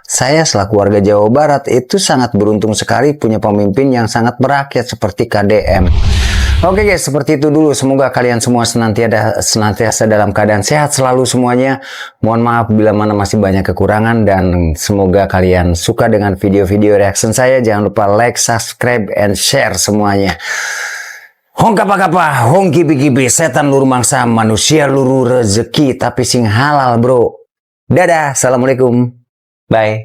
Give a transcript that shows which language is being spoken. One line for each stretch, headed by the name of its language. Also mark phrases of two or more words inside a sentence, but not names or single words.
Indonesian: Saya selaku warga Jawa Barat itu sangat beruntung sekali punya pemimpin yang sangat berakyat seperti KDM. Oke guys, seperti itu dulu. Semoga kalian semua senantiasa dalam keadaan sehat selalu semuanya. Mohon maaf bila mana masih banyak kekurangan dan semoga kalian suka dengan video-video reaction saya. Jangan lupa
English: like, subscribe, and share
Indonesian: semuanya.
Javanese: Hong kapa-kapa, hong kipi-kipi, setan luru mangsa, manusia luru rezeki, tapi sing halal bro.
Indonesian: Dadah, assalamualaikum, bye.